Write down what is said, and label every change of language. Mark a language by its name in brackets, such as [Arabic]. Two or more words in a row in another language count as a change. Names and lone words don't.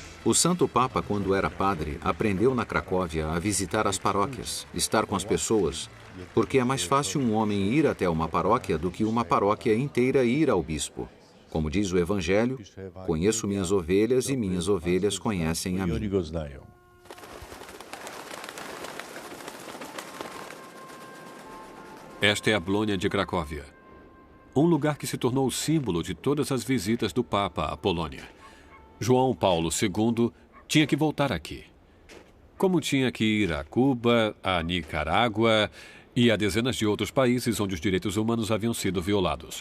[Portuguese] O Santo Papa, quando era padre, aprendeu na Cracóvia a visitar as paróquias, estar com as pessoas, porque é mais fácil um homem ir até uma paróquia do que uma paróquia inteira ir ao bispo. Como diz o Evangelho, conheço minhas ovelhas e minhas ovelhas conhecem a [Polish] I oni [Portuguese] mim. [Polish] go znają. [Portuguese] Esta é a Bolônia de Cracóvia, um lugar que se tornou o símbolo de todas as visitas do Papa à Polônia. João Paulo II tinha que voltar aqui, como tinha que ir a Cuba, a Nicarágua e a dezenas de outros países onde os direitos humanos haviam sido violados.